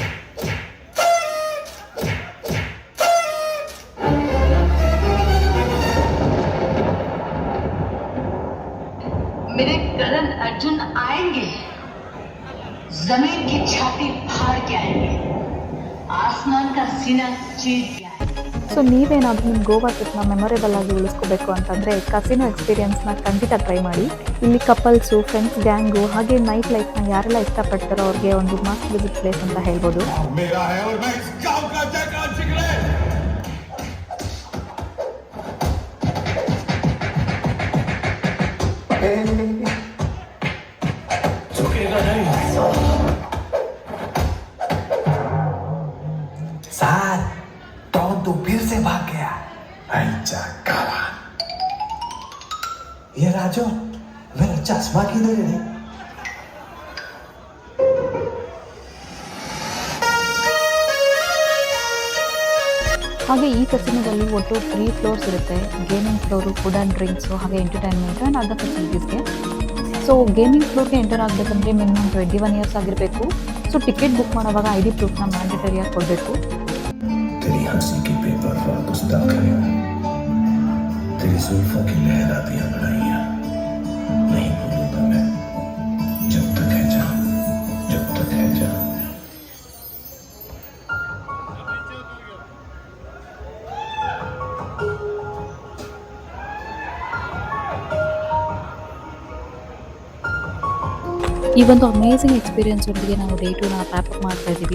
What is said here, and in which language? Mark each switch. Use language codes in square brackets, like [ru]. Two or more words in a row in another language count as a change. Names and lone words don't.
[hi] मेरे करण अर्जुन आएंगे, जमीन की छाती फाड़ के आएंगे, आसमान का सीना चीर के आएंगे. [kn] ಸೊ ನೀವೇನಾದರೂ ನಿಮ್ಮ ಗೋವಾ ಟ್ರಿಪ್ನ ಮೆಮೊರೇಬಲ್ ಆಗಿ ಉಳಿಸ್ಕೋಬೇಕು ಅಂತಂದರೆ [en] casino experienceನ [kn] ಖಂಡಿತ ಟ್ರೈ ಮಾಡಿ. ಇಲ್ಲಿ ಕಪಲ್ಸು, ಫ್ರೆಂಡ್ಸ್ ಗ್ಯಾಂಗು ಹಾಗೆ [en] night lifeನ [kn] ಯಾರೆಲ್ಲ ಇಷ್ಟಪಡ್ತಾರೋ ಅವ್ರಿಗೆ ಒಂದು [en] must visit place [kn] ಅಂತ ಹೇಳ್ಬೋದು. [hi] मेरा है और मैं इस गांव का जयकार जिगरे. झुकेगा नहीं. सार टॉन तो फिर से भाग गया. अच्छा काला. ये राजू मेरा चश्मा किधर है? [kn] ಹಾಗೆ ಈ ಕಸಿನೋದಲ್ಲಿ ಒಟ್ಟು 3 ಫ್ಲೋರ್ಸ್ ಇರುತ್ತೆ. [en] gaming floor, food and drinks ಹಾಗೆ entertainment and other facilitiesಗೆ. [kn] ಸೊ [en] gaming floorಗೆ enter [kn] ಆಗಬೇಕಂದ್ರೆ [en] minimum 21 years [kn] ಆಗಿರಬೇಕು. ಸೊ [en] ticket book [kn] ಮಾಡುವಾಗ [en] ID proofನ mandatoryಯಾಗಿ [kn] ಕೊಡಬೇಕು. [hi] तेरी हंसी की बेपरवाह गुस्ताखियां, तेरी जुल्फों की लहराती अंगड़ाइयां नहीं भूलूंगा मैं, जब तक है जान, जब तक है जान. [kn] ಈ ಒಂದು [en] amazing experience [kn] ಒಟ್ಟಿಗೆ ನಾವು ಡೇ 2ನ ಪ್ಯಾಪ್ ಮಾಡ್ತಾ ಇದ್ದೀವಿ.